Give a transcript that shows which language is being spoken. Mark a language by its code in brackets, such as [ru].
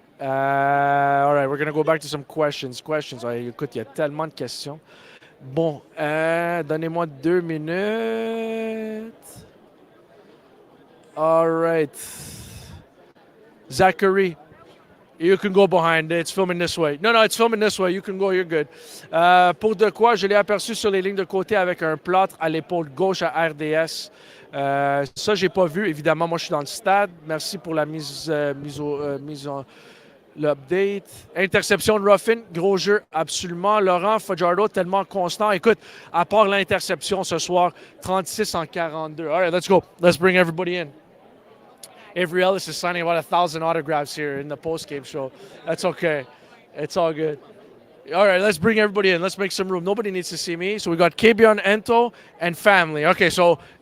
[en] All right, we're going to go back to some questions. [fr] Écoute, il y a tellement de questions. Bon, donnez-moi 2 minutes. [en] All right. Zachary, you can go behind. It's filming this way. No, it's filming this way. You can go, you're good. [fr] Pour de quoi, je l'ai aperçu sur les lignes de côté avec un plâtre à l'épaule gauche à RDS. Ça, j'ai pas vu. Évidemment, moi, je suis dans le stade. Merci pour la mise en l'update. Interception de Ruffer, gros jeu, absolument. Laurent Fajardo, tellement constant. Écoute, à part l'interception ce soir, 36 en 42. [en] All right, let's go. Let's bring everybody in. Avery Ellis is signing about 1,000 autographs here in the post-game show. That's okay. It's all good. All right, let's bring everybody in. Let's make some room. Nobody needs to see me. So we got Kebion Ento and family. Okay, so...